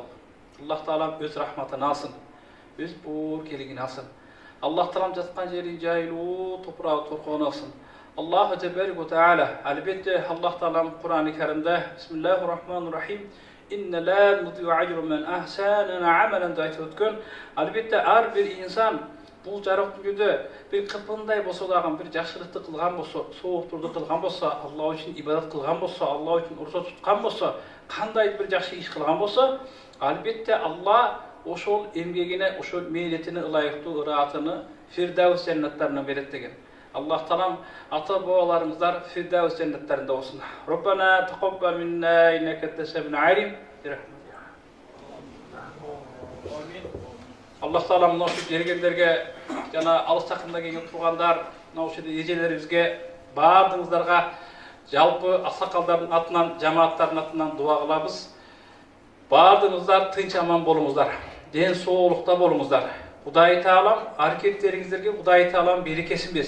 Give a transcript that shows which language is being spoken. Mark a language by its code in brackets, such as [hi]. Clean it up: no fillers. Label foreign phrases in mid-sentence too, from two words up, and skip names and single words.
[ky] Аллах Таалам өз рахматын алсын, өз боорукелигин алсын. Аллах Таалам жаткан жерин жайлуу, топурагы торкон алсын. [ar] الله تبارك وتعالى. [ky] Албетте Аллах Таалам Кур'ан-ы Каримде [ar] بسم الله الرحمن الرحيم. إنا لا نضيع أجر من أحسن عملا [ky] да айтып өткөн. Албетте ар бир инсан бул жарык дүнүйдө бир кыпындай болсо дагы бир жакшылыкты кылган болсо, сооптурду кылган болсо, Аллах үчүн ибадат кылган болсо, Аллах үчүн урса туткан болсо, кандай бир жакшы иш кылган болсо, албетте Аллах ошол эмгегине, ошол мээлетине ылайыктуу ыраатыны Фирдаус жаннаттарына берет деген. Аллах Таалам ата бабаларыбыздар Фирдаус жаннаттарында болсун. [ar] ربنا تقبل منا إنك أنت السميع العليم. [ky] Allah Taala mына ушул келгендерге жана алыс жакында келип тургандар, мына ушул эжелерибизге баардыгыңыздарга жалпы аксакалдардын атынан, жамааттардын атынан дуа кылабыз. Баардыгыңыздар тынч аман болуңуздар, ден соолукта болуңуздар. Кудай Таалам аракеттериңиздерге Кудай Таалам берекесин берсин.